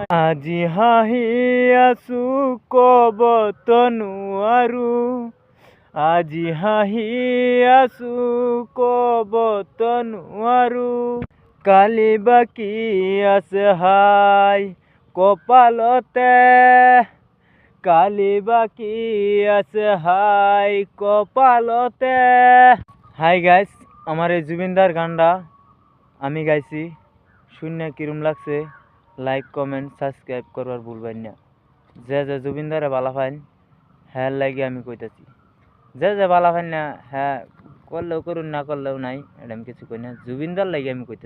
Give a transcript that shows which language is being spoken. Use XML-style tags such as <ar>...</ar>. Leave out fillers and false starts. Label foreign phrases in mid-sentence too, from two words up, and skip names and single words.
<as>আজি হাঁহি আছো কব তো নোৱাৰো, আজি হাঁহি আছো কব তো নোৱাৰো। কালি বাকি আছে হাই কপালতে, কালি বাকি আছে হাই কপালতে।</as> <en>hi guys,</en> <bn>আমার এই জুবিনদার গানটা আমি গাইছি, শুনে কিরম লাগছে</bn> <en>like comment subscribe</en> <bn>করবার ভুলবেন না। যে যে জুবিনদারে ভালো পাইন হ্যাঁ লাগে আমি কইতাছি, যে যে ভালো পাইন না হ্যাঁ করলেও করুন না করলেও নাই, এটা আমি কিছু কই না, জুবিনদার লাগে আমি কইতাছি।</bn>